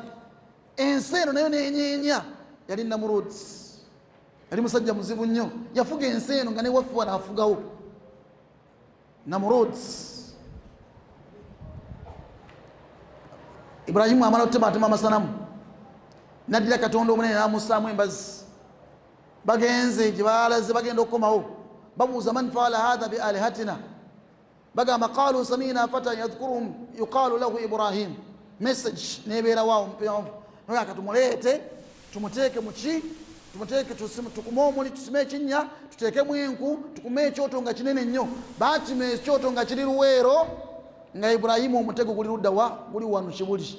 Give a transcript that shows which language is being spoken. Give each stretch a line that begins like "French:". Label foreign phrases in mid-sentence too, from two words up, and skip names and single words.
Ganda: Ensi eno nayo nenyeenya. Yali Namuruzi, yali musajja muzibu nnyo, yafuga ensi eno nga newaffe wanaafugawo. Namuruzi Ibrahimu amala okutematema amasanamu, naddira Katonda omunene n'amussaamu embazi. Bagenze gye baalaze bagenda okukomawo, babuuza
Arabic: من فعل هذا بآلهتنا, bagamba قالوا سمعنا فتى يذكرهم يقال له إبراهيم.
Ganda: Message nebeera waawo mpewanvu, noyo akatumuleete tumuteeke muki, tumuteeke tukume omuli, tusime ekinnya, tuteekemu enku, tukume ekyoto nga kinene nnyo. Baakima ekyoto nga kiri Luweero, nga Ibrahimu omutego guli luddawa, guli wano Kibuli.